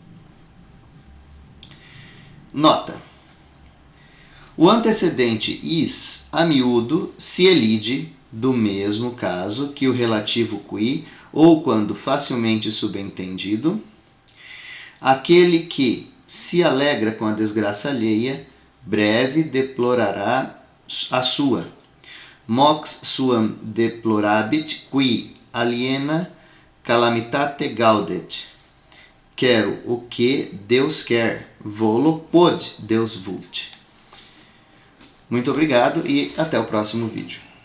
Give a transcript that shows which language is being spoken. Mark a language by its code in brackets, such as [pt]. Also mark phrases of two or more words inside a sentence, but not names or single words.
[pt] Nota: o antecedente is a miúdo se elide do mesmo caso que o relativo qui, ou quando facilmente subentendido, aquele que se alegra com a desgraça alheia, breve deplorará a sua. [la] Mox suam deplorabit qui aliena calamitate gaudet. [pt] Quero o que Deus quer, [la] volo pod Deus vult. [pt] Muito obrigado e até o próximo vídeo.